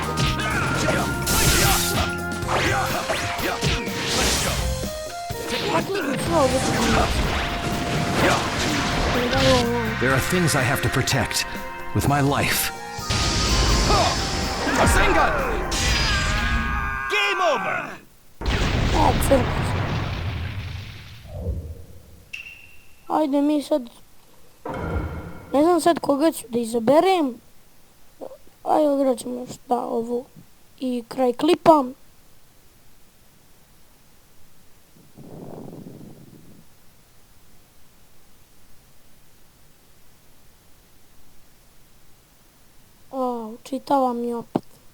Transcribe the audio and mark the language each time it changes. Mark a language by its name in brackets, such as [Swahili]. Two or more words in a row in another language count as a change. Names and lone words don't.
[English] There are things I have to protect with my life. Rasengan! Game over! [Bosnian] Crkva. Ajde mi sad, ne znam sad koga ću da izaberem. Ajde odrat ćemo šta ovo i kraj klipa. Čitavam mi opet.